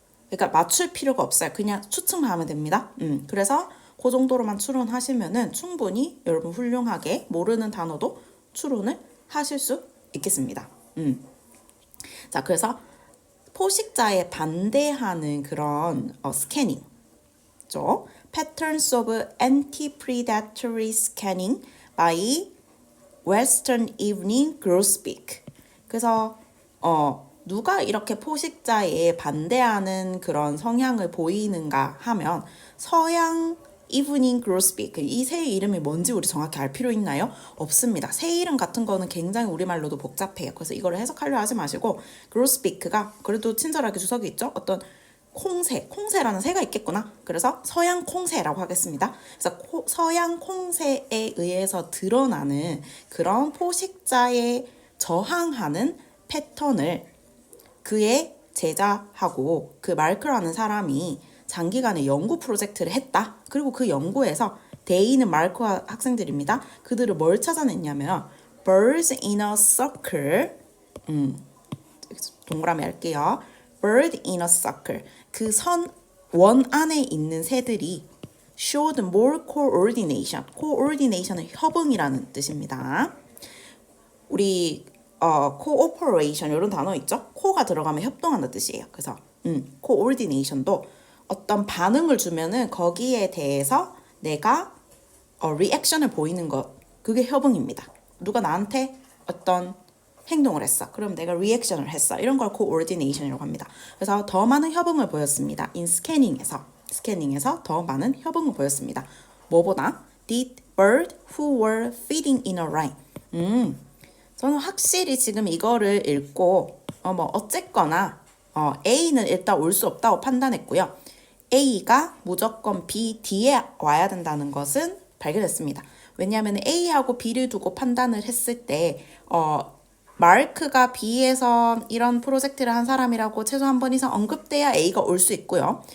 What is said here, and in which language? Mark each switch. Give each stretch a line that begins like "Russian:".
Korean: 그러니까 맞출 필요가 없어요. 그냥 추측만 하면 됩니다. 그래서 그 정도로만 추론하시면은 충분히 여러분 훌륭하게 모르는 단어도 추론을 하실 수 있겠습니다. 자, 그래서 포식자에 반대하는 그런 스캐닝,
English: Patterns of Anti-Predatory Scanning by Western Evening Grosbeak.
Korean: 그래서 누가 이렇게 포식자에 반대하는 그런 성향을 보이는가 하면 서양 이브닝 그로스비크, 이 새 이름이 뭔지 우리 정확히 알 필요 있나요? 없습니다. 새 이름 같은 거는 굉장히 우리말로도 복잡해요. 그래서 이거를 해석하려 하지 마시고 그로스비크가 그래도 친절하게 주석이 있죠? 어떤 콩새라는 새가 있겠구나. 그래서 서양 콩새라고 하겠습니다. 그래서 서양 콩새에 의해서 드러나는 그런 포식자에 저항하는 패턴을 그의 제자하고 그 마르크라는 사람이 장기간의 연구 프로젝트를 했다. 그리고 그 연구에서 데이는 마르크와 학생들입니다. 그들을 뭘 찾아냈냐면
English: birds in a circle,
Korean: 동그라미 할게요.
English: bird in a circle,
Korean: 그 원 안에 있는 새들이
English: showed more coordination.
Korean: coordination은 협응이라는 뜻입니다. 우리 cooperation 이런 단어 있죠? 코가 들어가면 협동한다는 뜻이에요. 그래서 coordination도 어떤 반응을 주면은 거기에 대해서 내가 리액션을 보이는 것, 그게 협응입니다. 누가 나한테 어떤 행동을 했어. 그럼 내가 리액션을 했어. 이런 걸
English: coordination이라고
Korean: 합니다. 그래서 더 많은 협응을 보였습니다. in 스캐닝에서 더 많은 협응을 보였습니다. 뭐보다?
English: Did bird who were feeding in a line.
Korean: 저는 확실히 지금 이거를 읽고 어쨌거나 A는 일단 올 수 없다고 판단했고요. A가 무조건 B, D에 와야 된다는 것은 발견했습니다. 왜냐하면 A하고 B를 두고 판단을 했을 때 마르크가 B에서 이런 프로젝트를 한 사람이라고 최소 한 번 이상 언급돼야 A가 올 수 있고요.